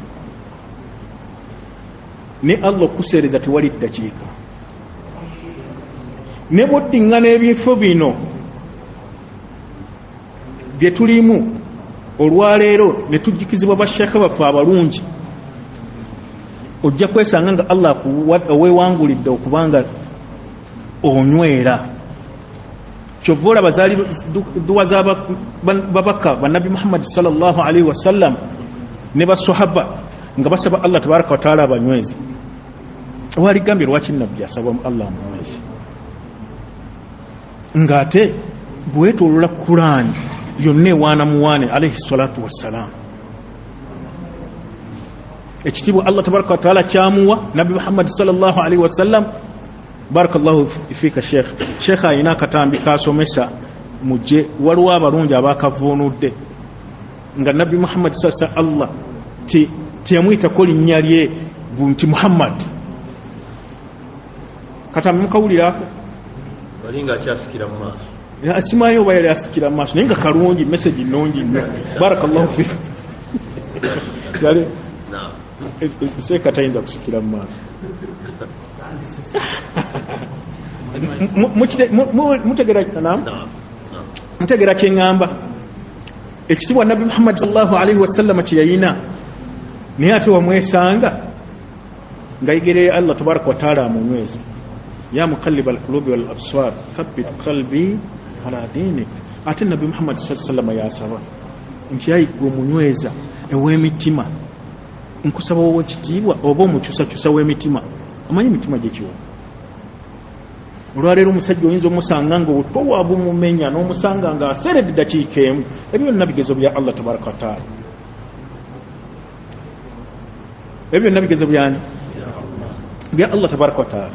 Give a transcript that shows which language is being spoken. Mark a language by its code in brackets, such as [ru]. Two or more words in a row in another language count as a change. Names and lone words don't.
[lg] ne Allah okuseereza tewali ddakiika ne bw'oddiŋŋana ebifo bino bye tulimu olwaleero ne tujjukizibwa basheekhe baffe abalungi ojja kwesanga nga Allah weewangulidde okubanga onywera. Kyova olaba zaali duwa z'ababaka bannabi Muhammad [ar] صلى الله عليه وسلم [lg] ne basahaba nga basaba [ar] الله تبارك وتعالى [lg] abanywezi. Waligambye lwaki nabbi asaba Allah amunywezi ng'ate bwetolola Qur'an yonna ewaana muwaane [ar] عليه الصلاة والسلام. [lg] Ekitiibwa [ar] الله تبارك وتعالى [lg] kyamuwa nabbi Muhammad [ar] صلى الله عليه وسلم. بارك الله فيك [lg] sheikh ayina akatambi kasomesa mujje waliwo abalungi abakavuunudde nga nabbi Muhammad sasa Allah teyamwitako linnya lye nti Muhammad. Katambi mukawulirako walinga akyasikira mu maaso asimayo oba yali asikira mu maaso naye nga kalungi message nnungi nnyo. [ar] بارك الله فيك [lg] yali seeka tayinza kusikira mu maaso. Mutegera kyeŋŋamba ekitiibwa nabbi Muhammad [ar] صلى الله عليه وسلم [lg] kye yalina naye ate wamwesanga nga yegereye [ar] الله تبارك وتعالى [lg] amunyweza. [ar] يا مقلب القلوب والأبصار ثبت قلبي على دينك. [lg] Ate nabbi Muhammad [ar] صلى الله عليه وسلم [lg] yasaba nti ayi gwe munyweza ew'emitima nkusaba wowe kitiibwa oba omukyusakyusa w'emitima. Amanyi emitima gyekiwa olwaleero omusajja oyinza omusanga nga obutowa bumumenya n'omusanga nga aseredde dakiika emu. Ebyo byonna bigezo bya [ar] الله تبارك وتعالى. [lg] Ebyo byonna bigezo byani bya [ar] الله تبارك وتعالى.